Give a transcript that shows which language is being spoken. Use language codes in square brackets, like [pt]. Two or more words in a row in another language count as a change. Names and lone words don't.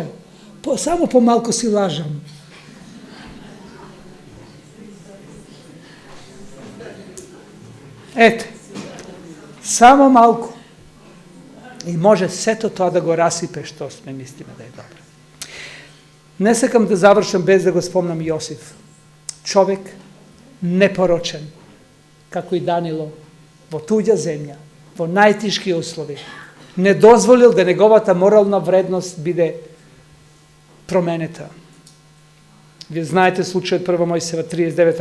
[mk] Само помалку си лажам. Ете, само малку. И може сето тоа да го расипе што сме мислиме да е добро. Не сакам да завршам без да го спомнам Јосиф. Човек непорочен, како и Данило, во туѓа земја, во најтишки услови, не дозволил да неговата морална вредност биде променета. Ви знајете случај од 1. Мојсијева 39.